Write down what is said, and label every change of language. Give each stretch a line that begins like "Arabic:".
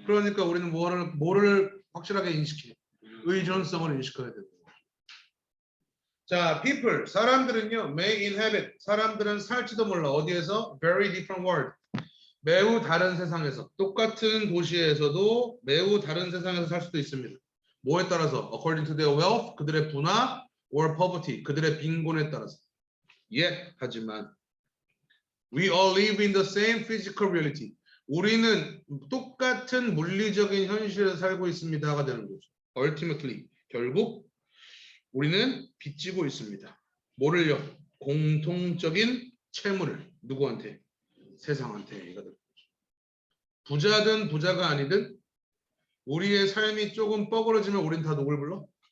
Korean: 그러니까 우리는 뭐를 확실하게 인식해? 의존성을 인식해야 돼요. 자, people, 사람들은요,
English: may inhabit,
Korean: 사람들은 살지도 몰라. 어디에서?
English: Very different world.
Korean: 매우 다른 세상에서. 똑같은 도시에서도 매우 다른 세상에서 살 수도 있습니다. 뭐에 따라서?
English: According to their wealth,
Korean: 그들의 부나,
English: or poverty,
Korean: 그들의 빈곤에 따라서.
English: Yet,
Korean: 하지만,
English: we all live in the same physical reality.
Korean: 우리는 똑같은 물리적인 현실에서 살고 있습니다가 되는 거죠. Ultimately, 결국 우리는 빚지고 있습니다. 뭐를요? 공통적인 채무를 누구한테? 세상한테. 이거 부자든 부자가 아니든 우리의 삶이 조금 뻐그러지면 우린 다 누굴 불러?